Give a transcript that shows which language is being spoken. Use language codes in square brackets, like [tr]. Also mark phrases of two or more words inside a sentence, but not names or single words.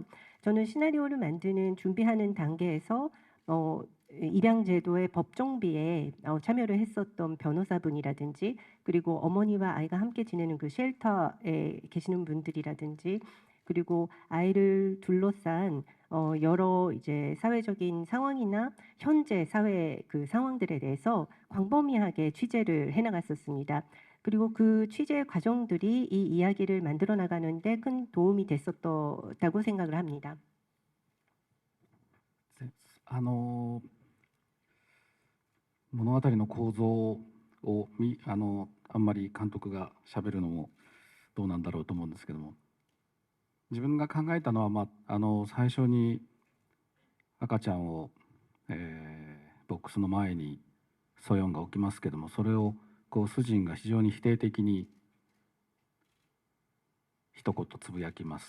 [ko] 저는 시나리오를 준비하는 단계에서 입양 제도의 법정비에 참여를 했었던 변호사분이라든지 그리고 어머니와 아이가 함께 지내는 그 쉘터에 계시는 분들이라든지 그리고 아이를 둘러싼 여러 이제 사회적인 상황이나 현재 사회 그 상황들에 대해서 광범위하게 취재를 해나갔었습니다. 그리고 그 취재 과정들이 이 이야기를 만들어 나가는데 큰 도움이 됐었다고 생각을 합니다. [ja] 物語の構造をあんまり監督がしゃべるのもどうなんだろうと思うんですけども、自分が考えたのは、最初に赤ちゃんを、ボックスの前にソヨンが置きますけども、それをスジンが非常に否定的に一言つぶやきます。